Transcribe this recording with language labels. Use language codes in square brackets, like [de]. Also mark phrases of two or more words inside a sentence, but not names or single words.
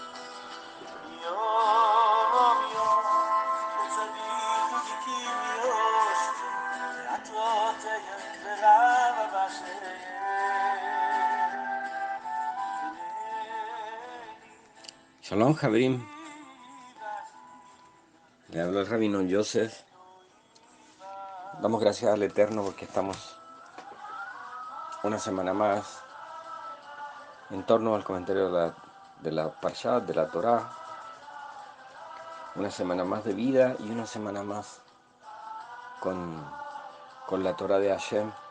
[he] יום יום לצדיקים יושבים, ועטרותיהם ברמה בשם. שלום, חברים. [es] Le habló el rabino Joseph. Damos gracias al Eterno porque estamos una semana más en torno al comentario de la Parshá, de la Torá. Una semana más de vida y una semana más con la Torá de Hashem.